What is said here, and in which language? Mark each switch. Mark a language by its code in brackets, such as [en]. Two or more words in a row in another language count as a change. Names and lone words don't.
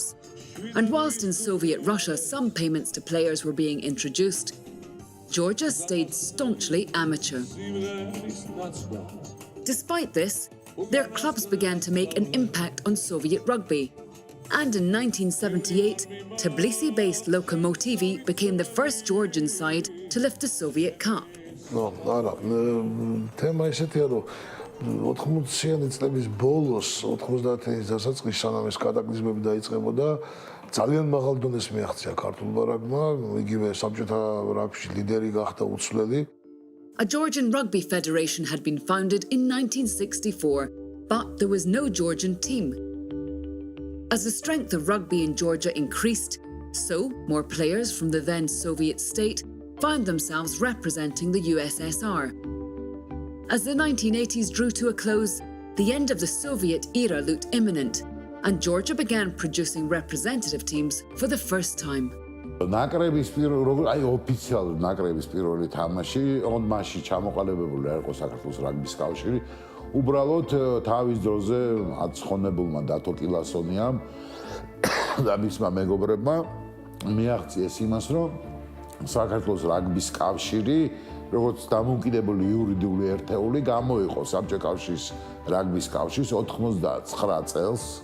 [en] And whilst in Soviet Russia some payments to players were being introduced, Georgia stayed staunchly amateur. Despite this, their clubs began to make an impact on Soviet rugby. And in 1978, Tbilisi-based Lokomotivi became the first Georgian side to lift the Soviet Cup. [ka] არა, თემა ისეთია, რომ 80-იანი წლების ბოლოს, 90-იანი დასაწყისში, სანამ ეს კატაკლიზმები დაიწყებოდა, ძალიან მაღალ დონეს მიაღწია ქართულმა რაგბმა, იგივე საბჭოთა რაგბში ლიდერი გახდა უცვლელი. [en] A Georgian rugby federation had been founded in 1964, but there was no Georgian team. As the strength of rugby in Georgia increased, so more players from the then Soviet state found themselves representing the USSR. As the 1980s drew to a close, the end of the Soviet era looked imminent, and Georgia began producing representative teams for the first time. [ka] ნაკრების აი ოფიციალურად ნაკრების პირველი თამაში ონმაში ჩამოყალიბებული არ იყო საქართველოს რაგბის კავშირი. უბრალოდ თავის დროზე აცხონებულმა დათო კილასონიამ და მისმა მეგობრებმა მიაღწიეს იმას, რომ საქართველოს რაგბის კავშირი როგორც დამოუკიდებელი იურიდიული ერთეული გამოიყო საბჭოთა კავშირის რაგბის კავშირს 99 წელს.